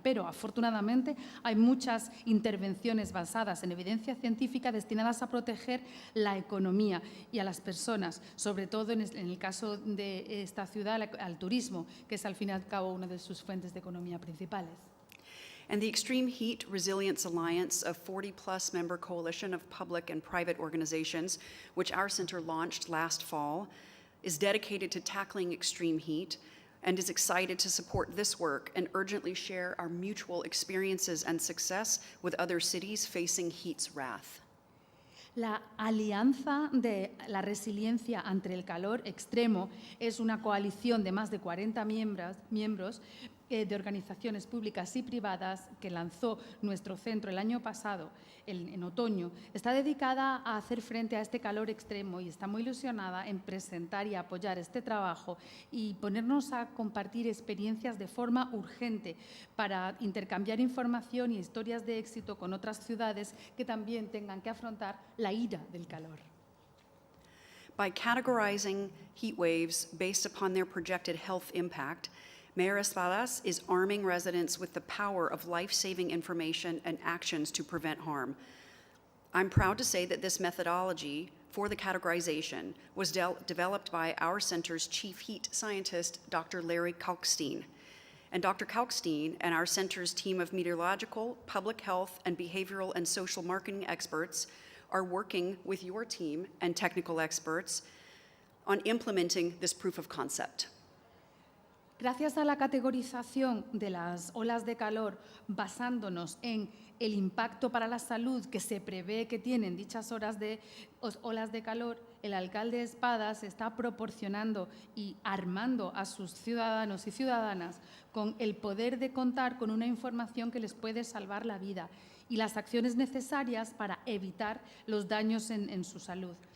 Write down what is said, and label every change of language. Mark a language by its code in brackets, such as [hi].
[es] Pero, afortunadamente, hay muchas intervenciones basadas en evidencia científica destinadas a proteger la economía y a las personas, sobre todo en el caso de esta ciudad, al turismo, que es al fin y al cabo una de sus fuentes de economía principales. [en] And the Extreme Heat Resilience Alliance, a 40-plus member coalition of public and private organizations, which our center launched last fall, is dedicated to tackling extreme heat and is excited to support this work and urgently share our mutual experiences and success with other cities facing heat's wrath. [es] La Alianza de la Resiliencia ante el Calor Extremo es una coalición de más de 40 miembros de organizaciones públicas y privadas que lanzó nuestro centro el año pasado, en otoño. Está dedicada a hacer frente a este calor extremo y está muy ilusionada en presentar y apoyar este trabajo y ponernos a compartir experiencias de forma urgente para intercambiar información y historias de éxito con otras ciudades que también tengan que afrontar la ira del calor. [en] By categorizing heat waves based upon their projected health impact, Mayor Espadas is arming residents with the power of life-saving information and actions to prevent harm. I'm proud to say that this methodology for the categorization was developed by our center's chief heat scientist, Dr. Larry Kalkstein. And Dr. Kalkstein and our center's team of meteorological, public health, and behavioral and social marketing experts are working with your team and technical experts on implementing this proof of concept. [es] Gracias a la categorización de las olas de calor, basándonos en el impacto para la salud que se prevé que tienen dichas olas de calor, el alcalde Espadas está proporcionando y armando a sus ciudadanos y ciudadanas con el poder de contar con una información que les puede salvar la vida y las acciones necesarias para evitar los daños en su salud.